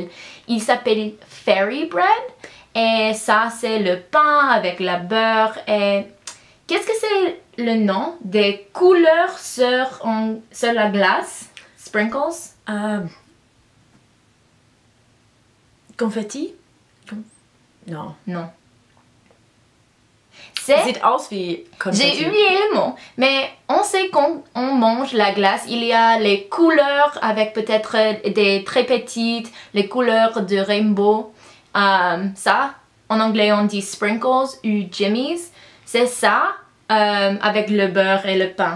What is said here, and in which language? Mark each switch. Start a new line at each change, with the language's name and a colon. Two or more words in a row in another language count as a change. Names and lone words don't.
French: Il s'appelle Fairy Bread. Et ça, c'est le pain avec la beurre. Et qu'est-ce que c'est le nom des couleurs sur la glace? Sprinkles? Confetti? Non. Non.
German: Sieht aus wie Konfetti.
French: J'ai oublié le mot, mais on sait quand on mange la glace, il y a les couleurs avec peut-être des très petites, les couleurs de rainbow. Ça, en anglais on dit sprinkles ou jimmies. C'est ça avec le beurre et le pain.